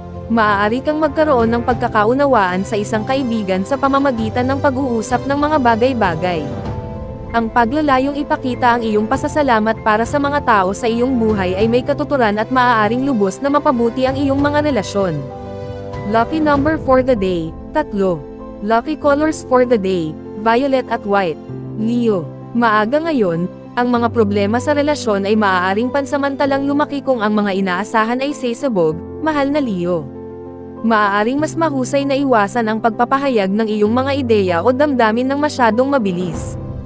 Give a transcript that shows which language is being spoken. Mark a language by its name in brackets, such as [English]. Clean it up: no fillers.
[Filipino] Maaari kang magkaroon ng pagkakaunawaan sa isang kaibigan sa pamamagitan ng pag-uusap ng mga bagay-bagay. Ang paglalayong ipakita ang iyong pasasalamat para sa mga tao sa iyong buhay ay may katuturan at maaaring lubos na mapabuti ang iyong mga relasyon. [English] Lucky number for the day, 3. Lucky colors for the day, violet at white. [Filipino] Leo, maaga ngayon, ang mga problema sa relasyon ay maaaring pansamantalang lumaki kung ang mga inaasahan ay sesabog, mahal na Leo. Maaaring mas mahusay na iwasan ang pagpapahayag ng iyong mga ideya o damdamin ng masyadong mabilis.